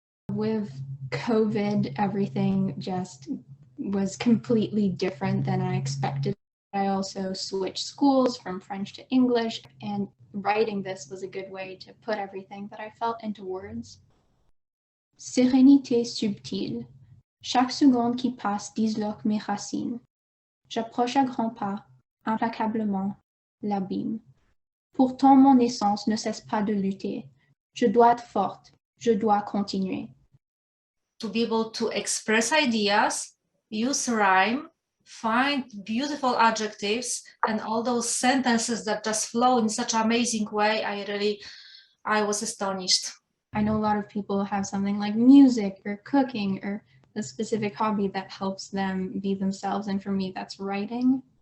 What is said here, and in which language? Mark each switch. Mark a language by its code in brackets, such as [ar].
[en] With COVID, everything just was completely different than I expected. I also switched schools from French to English, and writing this was a good way to put everything that I felt into words. [fr] Sérénité subtile. Chaque seconde qui passe disloque mes racines. J'approche à grands pas, implacablement, l'abîme. Pourtant mon essence ne cesse pas de lutter. Je dois être forte, je dois continuer. [en] To be able to express ideas, use rhyme, find beautiful adjectives, and all those sentences that just flow in such an amazing way, I was astonished. I know a lot of people have something like music or cooking or a specific hobby that helps them be themselves, and for me that's writing.